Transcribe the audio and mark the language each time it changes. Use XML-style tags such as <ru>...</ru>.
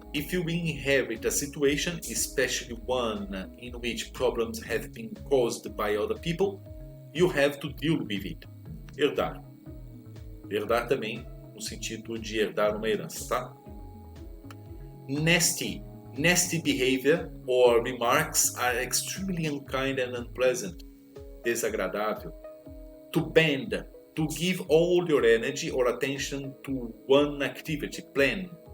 <en>If you inherit a situation, especially one in which problems have been caused by other people, you have to deal with it.</en> <pt>Herdar. Herdar também no sentido de herdar uma herança, tá?</pt> <en>Nasty. Nasty behavior or remarks are extremely unkind and unpleasant. Desagradável. To bend, to give all your energy or attention to one activity, plan.</en>